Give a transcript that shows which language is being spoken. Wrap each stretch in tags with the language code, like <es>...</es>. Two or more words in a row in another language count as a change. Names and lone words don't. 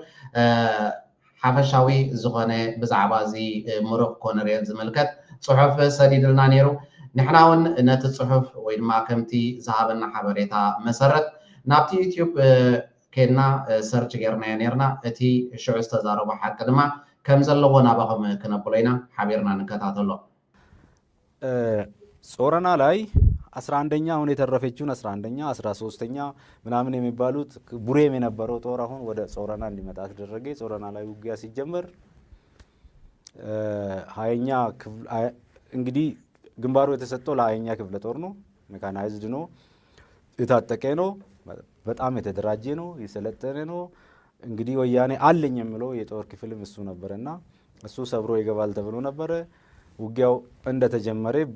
<ti>ሓፈሻዊ ዝኾነ ብዛዕባ እዚ ሙሩቕ ኮነሬል ዝምልከት ጽሑፍ ሰዲድልና ነይሩ ንሕና እውን ነቲ ጽሑፍ ወይ ድማ ከምቲ ዝሃበና ሓበሬታ መሰረት ናብቲ ዩቲዩብ ከድና ሰርች ጌርና ነርና እቲ ሽዑ ዝተዛረቦ ሓቂ ድማ ከም ዘለዎ ናባኹም ክነብሎ ኢና ሓቢርና ንከታተሎ</ti> <am>ጾረና ላይ 11ኛ አሁን የተረፈችውን 11ኛ 13ኛ ምናምን የሚባሉት ቡሬም የነበረው ጦር አሁን ወደ ጾረና እንዲመጣ ተደረገ ጾረና ላይ ውጊያ ሲጀመር 20ኛ እንግዲህ ግንባሩ የተሰጠው ለ20ኛ ክፍለ ጦር ነው ሜካናይዝድ ነው የታጠቀ ነው በጣም የተደራጀ ነው የሰለጠነ ነው እንግዲህ ወያኔ አለኝ የሚለው የጦር ክፍልም እሱ ነበርና እሱ ሰብሮ ይገባል ተብሎ ነበር ውጊያው እንደተጀመረ</am>